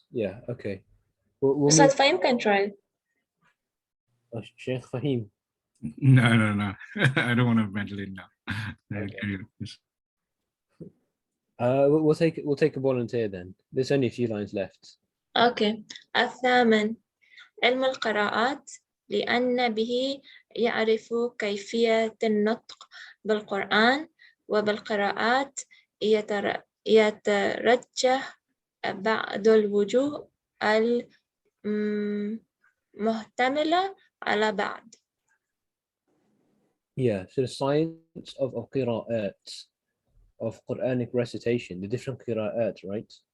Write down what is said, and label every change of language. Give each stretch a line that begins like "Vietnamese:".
English: Yeah, okay. We'll Ustad Fahim can try. Sheikh Fahim. No. I don't want to meddle in now. Okay. Yes. We'll take a volunteer then. There's only a few lines left. Okay.
Arabic: الثامن علم القراءات لأن به يعرف كيفية النطق بالقرآن وبالقراءات يترجح بعض الوجوه المحتملة على بعض.
English: Yeah, so the science of qira'at, of Quranic recitation, the different qira'at, right?